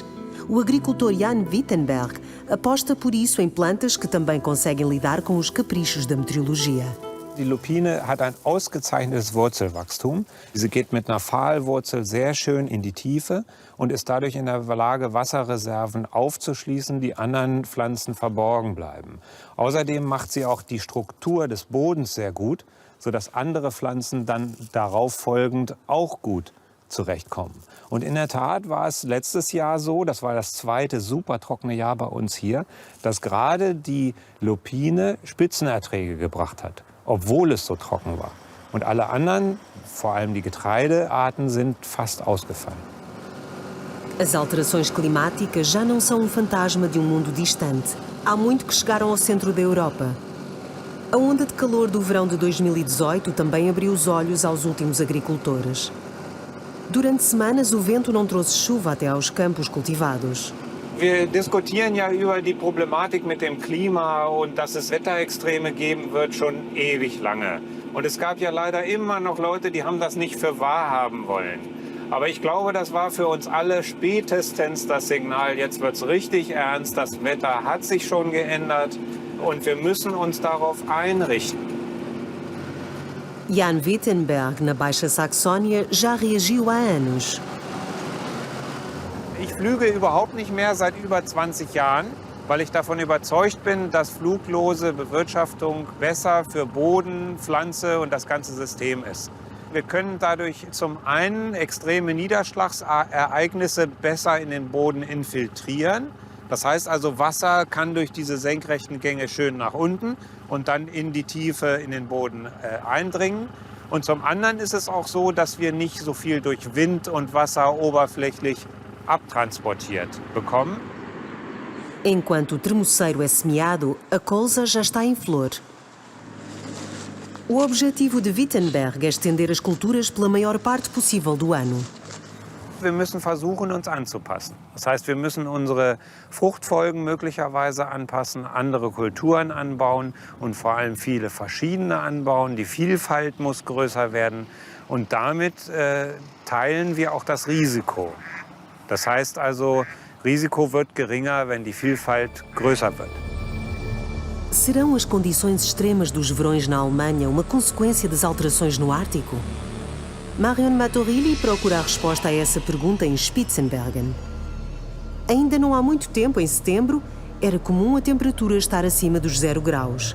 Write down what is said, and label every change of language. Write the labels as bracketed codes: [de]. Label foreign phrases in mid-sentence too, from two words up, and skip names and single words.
[pt] O agricultor Jan Wittenberg aposta por isso em plantas que também conseguem lidar com os caprichos da meteorologia. [de] Die Lupine hat ein ausgezeichnetes Wurzelwachstum. Sie geht mit einer Pfahlwurzel sehr schön in die Tiefe und ist dadurch in der Lage, Wasserreserven aufzuschließen, die anderen Pflanzen verborgen bleiben. Außerdem macht sie auch die Struktur des Bodens sehr gut, sodass andere Pflanzen dann darauf folgend auch gut zurechtkommen. Und in der Tat war es letztes Jahr so, das war das zweite super trockene Jahr bei uns hier, dass gerade die Lupine Spitzenerträge gebracht hat, obwohl es so trocken war. Und alle anderen, vor allem die Getreidearten, sind fast ausgefallen. [pt] As alterações climáticas já não são um fantasma de um mundo distante. Há muito que chegaram ao centro da Europa. A onda de calor do verão de 2018 também abriu os olhos aos últimos agricultores. Durante semanas, o vento não trouxe chuva até aos campos cultivados. [de] Wir diskutieren ja über die Problematik mit dem Klima und dass es Wetterextreme geben wird schon ewig lange. Und es gab ja leider immer noch Leute, die haben das nicht für wahr haben wollen. Aber ich glaube, das war für uns alle spätestens das Signal, jetzt wird es richtig ernst, das Wetter hat sich schon geändert und wir müssen uns darauf einrichten. [pt] Jan Wittenberg, na Baixa Saxónia, já reagiu há anos. [de] Ich flüge überhaupt nicht mehr seit über 20 Jahren, weil ich davon überzeugt bin, dass fluglose Bewirtschaftung besser für Boden, Pflanze und das ganze System ist. Wir können dadurch zum einen extreme Niederschlagsereignisse besser in den Boden infiltrieren. Das heißt also, Wasser kann durch diese senkrechten Gänge schön nach unten und dann in die Tiefe in den Boden eindringen. Und zum anderen ist es auch so, dass wir nicht so viel durch Wind und Wasser oberflächlich abtransportiert bekommen. [pt] Enquanto o termoceiro é semeado, a colza já está em flor. O objetivo de Wittenberg é estender as culturas pela maior parte possível do ano. [de] Wir müssen versuchen, uns anzupassen. Das heißt, wir müssen unsere Fruchtfolgen möglicherweise anpassen, andere Kulturen anbauen und vor allem viele verschiedene anbauen. Die Vielfalt muss größer werden und damit teilen wir auch das Risiko. Das heißt also, Risiko wird geringer, wenn die Vielfalt größer wird. [pt] Serão as condições extremas dos verões na Alemanha uma consequência das alterações no Ártico? Marion Matorilli procura a resposta a essa pergunta em Spitzenbergen. Ainda não há muito tempo, em setembro, era comum a temperatura estar acima dos 0 graus.